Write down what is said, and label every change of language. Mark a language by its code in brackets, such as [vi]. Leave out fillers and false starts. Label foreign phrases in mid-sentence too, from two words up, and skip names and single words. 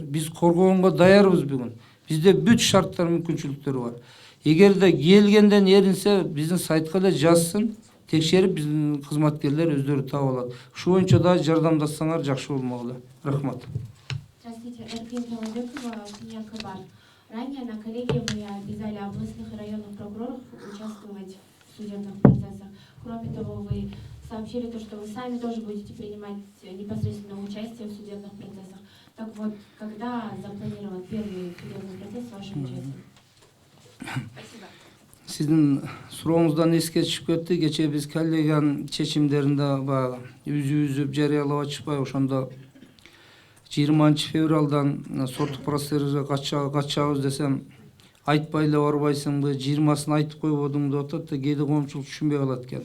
[ky] Биз коргоонго даярбыз бүгүн. Бизде бүт шарттар, мүмкүнчүлүктөр бар. Эгерде келгенден эринсе, биздин сайтка эле жазсын, текшерип биздин кызматкерлер өздөрү таап алат. Ушу боюнча да жардамдасаңар жакшы болмоклу. Рахмат. [ru] Здравствуйте, Эркин Талабекова, Синяк Кабар. Ранее на коллегии мы обязали областных и районных прокуроров участвовать в судебных процессах. Кроме того, вы сообщили то, что вы сами тоже будете принимать непосредственное участие в судебных процессах. Так вот, когда запланирован первый судебный процесс с вашим участием? Спасибо. [ky] Сиздин сурооңуздан эске түшүп кетти. Кечээ биз коллегиянын чечимдеринде баягы үзүп жарыялап атышпай, ошондо 20 февралдан соттук процесске катышабыз десем, айтпай эле барбайсыңбы, 20-сын айтып койбодуң деп атат да, кээде коомчулук түшүнбөй калат экен.